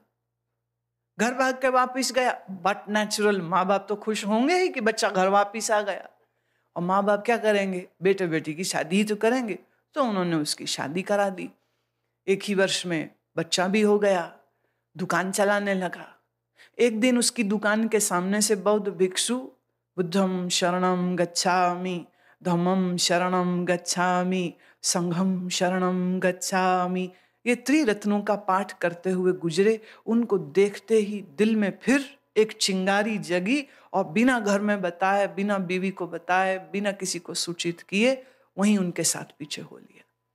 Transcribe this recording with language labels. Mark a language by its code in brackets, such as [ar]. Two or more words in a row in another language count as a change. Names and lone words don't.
[hi] घर भाग के वापिस गया, [en] but natural [hi] माँ बाप तो खुश होंगे ही कि बच्चा घर वापिस आ गया। और माँ बाप क्या करेंगे, बेटे बेटी की शादी ही तो करेंगे। तो उन्होंने उसकी शादी करा दी। 1 ही वर्ष में बच्चा भी हो गया, दुकान चलाने लगा। एक दिन उसकी दुकान के सामने से बौद्ध भिक्षु [pi] बुद्धम शरणम गच्छामि धम्मम शरणम गच्छामि, संघम शरणम गच्छामि। [hi] ये त्रिरत्नों का पाठ करते हुए गुजरे। उनको देखते ही दिल में फिर एक चिंगारी जगी और बिना घर में बताए, बिना बीवी को बताए, बिना किसी को सूचित किए वहीं उनके साथ पीछे हो लिया।